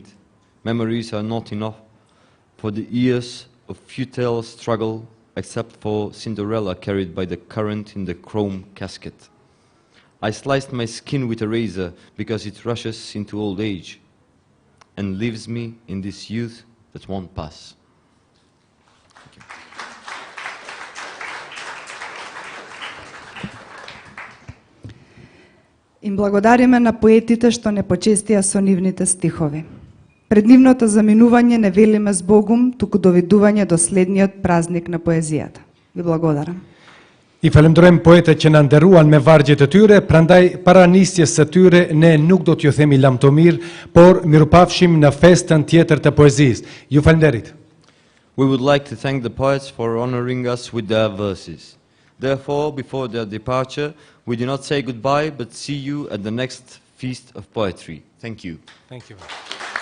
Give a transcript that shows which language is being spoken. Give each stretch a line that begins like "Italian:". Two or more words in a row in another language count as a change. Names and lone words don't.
English: Memories are not enough for the years of futile struggle, except for Cinderella carried by the current in the chrome casket. I sliced my skin with a razor because it rushes into old age and leaves me in this youth that won't pass.
Macedonian: Им благодариме на поетите што не почестија со нивните стихови. Пред нивното заминување не велиме збогум, туку довидување до следниот празник на поезијата. Ви благодарам.
Albanian: I falemderojmë poetët që na nderuan me vargjet e tyre, prandaj para nisjes së tyre ne nuk do t'ju themi lamtomir, por mirupafshim në festën tjetër të poezisë. Ju falenderit.
English: We would like to thank the poets for honoring us with their verses. Therefore, before their departure, we do not say goodbye, but see you at the next Feast of Poetry. Thank you. Thank you.